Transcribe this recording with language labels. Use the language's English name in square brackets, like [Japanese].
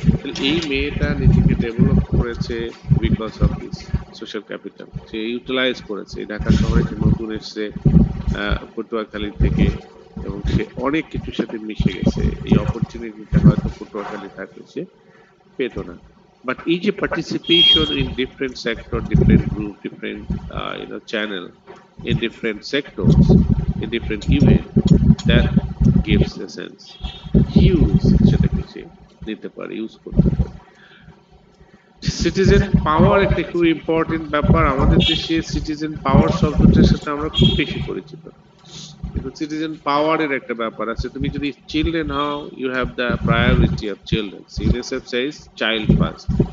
[Bangla] তাহলে এই মেয়েটা নিজেকে ডেভেলপ করেছে [English] because of this social capital, [Bangla] say utilise করেছে। এই ঢাকা শহরে সে নতুন এসেছে পটুয়াখালী থেকে, এবং সে অনেক কিছুর সাথে মিশে গেছে। এই অপরচুনিটিটা হয়তো পটুয়াখালী থাকলে সে পেত না। [English] But each participation in different sector, different group, different channel, in different sectors, in different event, that gives a sense. [Bangla] Use সেটাকে সে নিতে পারে, ইউজ করতে পারে। সিটিজেন পাওয়ার একটা খুব ইম্পর্টেন্ট ব্যাপার। আমাদের দেশে সিটিজেন পাওয়ার শব্দটার সাথে আমরা খুব বেশি পরিচিত না, কিন্তু সিটিজেন পাওয়ারের একটা ব্যাপার আছে। তুমি যদি চিলড্রেন হও, [English] You have the priority of children, UNICEF says child first.